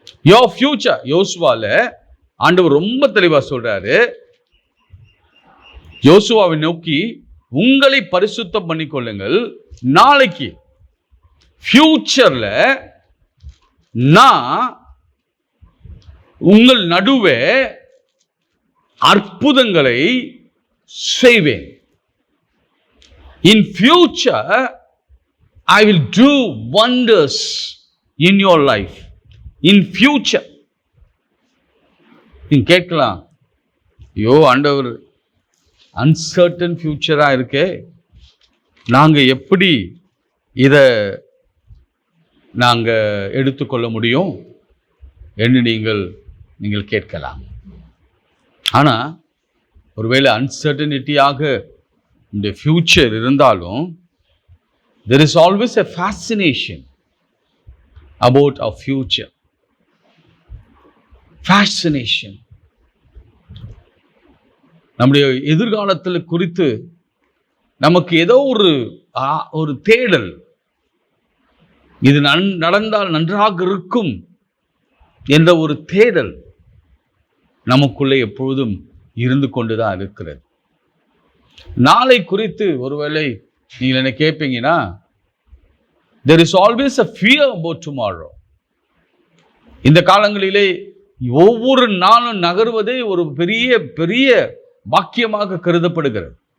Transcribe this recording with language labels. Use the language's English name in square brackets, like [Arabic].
[English] your future. [Tamil] யோசுவால ஆண்டவர் ரொம்ப தெளிவா சொல்றாரு, யோசுவாவை நோக்கி உங்களை பரிசுத்தம் பண்ணிக்கொள்ளுங்கள், நாளைக்கு ஃபியூச்சர்ல நான் உங்கள் நடுவே அற்புதங்களை செய்வேன். [English] In future I will do wonders in your life. In future. [Tamil] நீங்க கேட்கலாம், ஐயோ ஆண்டவர் அன்சர்டன் ஃபியூச்சரா இருக்கே, நாங்க எப்படி இத நாங்க எடுத்துக்கொள்ள முடியும் என்று நீங்கள் கேட்கலாம். ஆனா ஒருவேளை அன்சர்டனிட்டியாக இந்த ஃபியூச்சர் இருந்தாலும் [English] there is always a fascination about our future. Fascination. [Tamil] நம்முடைய எதிர்காலத்தில் குறித்து நமக்கு ஏதோ ஒரு தேடல், இது நடந்தால் நன்றாக இருக்கும் என்ற ஒரு தேடல் நமக்குள்ளே எப்பொழுதும் இருந்து கொண்டுதான் இருக்கிறது. நாளை குறித்து ஒருவேளை நீங்கள் என்ன கேட்பீங்கன்னா, [English] there is always a fear about tomorrow. [Tamil] இந்த காலங்களிலே ஒவ்வொரு நாளும் நகர்வதே ஒரு பெரிய பெரிய பாக்கியமாக கருதப்படுகிறது.